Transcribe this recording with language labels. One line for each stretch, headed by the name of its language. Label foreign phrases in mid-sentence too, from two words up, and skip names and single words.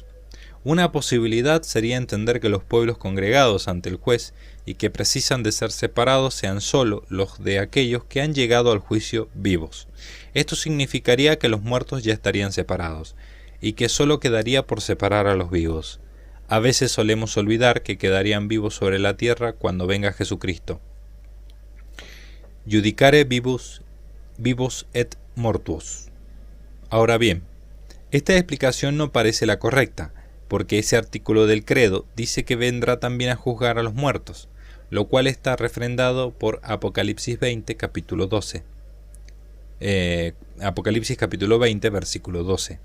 Spanish: Una posibilidad sería entender que los pueblos congregados ante el juez y que precisan de ser separados sean solo los de aquellos que han llegado al juicio vivos. Esto significaría que los muertos ya estarían separados, y que solo quedaría por separar a los vivos. A veces solemos olvidar que quedarían vivos sobre la tierra cuando venga Jesucristo.
Latin: Judicare vivos et mortuos.
Spanish: Ahora bien, esta explicación no parece la correcta, porque ese artículo del credo dice que vendrá también a juzgar a los muertos, lo cual está refrendado por Apocalipsis 20, capítulo 12. Apocalipsis capítulo 20, versículo 12.